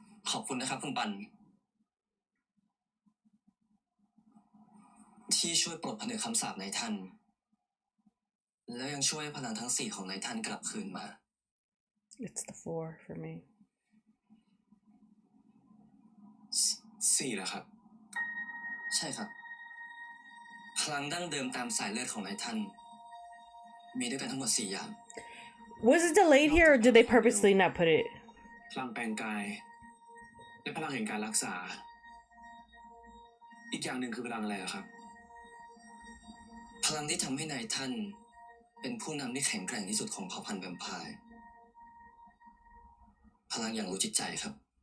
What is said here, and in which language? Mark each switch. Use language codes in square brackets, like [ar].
[th] ขอบคุณนะครับคุณปัน ที่ช่วยปลดผนึกคำสาปนายท่าน แล้วยังช่วยให้พลังทั้ง4ของนายท่านกลับคืนมา [en] It's the 4 for me. [th] 4เหรอครับ ใช่ครับ พลังดั้งเดิมตามสายเลือดของนายท่าน มีด้วยกันทั้งหมด4อย่าง [en] Was it delayed here or did they purposely not put it? [th] พลังแปลงกายและพลังแห่งการรักษา อีกอย่างหนึ่งคือพลังอะไรอะครับ พลังที่ทำให้นายท่านเป็นผู้นำที่แข็งแกร่งที่สุดของเผ่าพันธุ์แวมไพร์ พลังอย่างรู้จิตใจครับ